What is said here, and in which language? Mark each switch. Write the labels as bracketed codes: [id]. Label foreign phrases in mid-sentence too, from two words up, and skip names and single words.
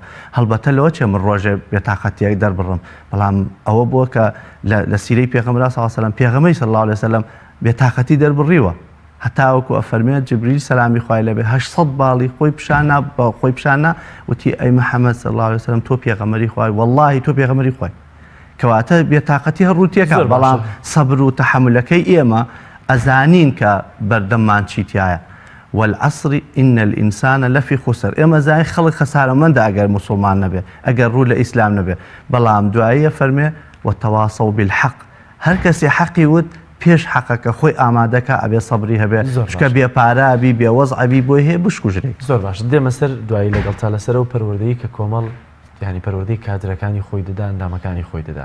[ckb] هەڵبەتە لەوە چێ من ڕۆژێ بێتاقەتیەک دەربڕم بەڵام ئەوە بووە کە لە سیرەی پێغەمبەر [ar] صلی الله علیه و سلم [ckb] پێغەمبەری [ar] صلی الله علیه و سلم [ckb] بێتاقەتی دەربڕیوە هەتا وەکو ئەفەرمێت جبریل سەلامی خوای لەبێ 800 باڵی خۆی پیشانە وتی ئەی محەممەد [ar] صلی الله علیه و سلم [ckb] تۆ پێغەمبەری خوای واللهی تۆ پێغەمبەری خوای. کەواتە بێتاقەتی هەڕووتێکە بەڵام سەبر و تەحملەکەی ئێمە ئەزانین کە بەردەممان چیتایە. [ar] والعصر إن الإنسان لفي خسر. [ckb] ئێمە زای خەڵک خەسارەمەندە ئەگەر موسڵمان نەبێ ئەگەر ڕوو لە ئیسلام نەبێ بەڵام دواییە فەرمێ [ar] وتەواصوا بالحق. [ckb] هەر کەسێ حەقی وت پێش حەقەکە خۆی ئامادەکە ئەبێ سەبری هەبێ شکە بێپارابی بێوەزعبی بۆی هەیە بشکوژرێ. زۆر باش دێمە سەر دوایی لەگەڵ تا لەسەر و پەروەردەیی کە کۆمەڵ یعنی پەروەردەی کادرەکانی خۆی دەدا ئەندامەکانی خۆی دەدا.